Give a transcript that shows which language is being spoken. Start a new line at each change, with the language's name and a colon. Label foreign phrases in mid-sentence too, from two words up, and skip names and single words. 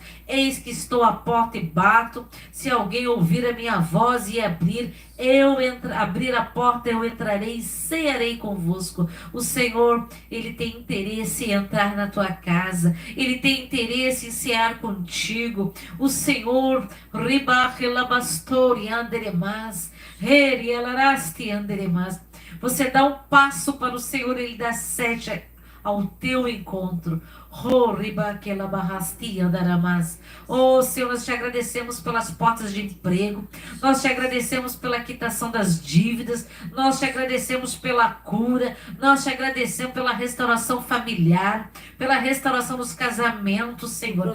Portuguese: Eis que estou à porta e bato. Se alguém ouvir a minha voz e abrir a porta, eu entrarei e cearei convosco. O Senhor, Ele tem interesse em entrar na tua casa. Ele tem interesse em cear contigo. O Senhor, ribarrelabastorianderemas. Herielarasti-anderemas. Você dá um passo para o Senhor, Ele dá 7 ao teu encontro. Oh, Senhor, nós te agradecemos pelas portas de emprego, nós te agradecemos pela quitação das dívidas, nós te agradecemos pela cura, nós te agradecemos pela restauração familiar, pela restauração dos casamentos, Senhor.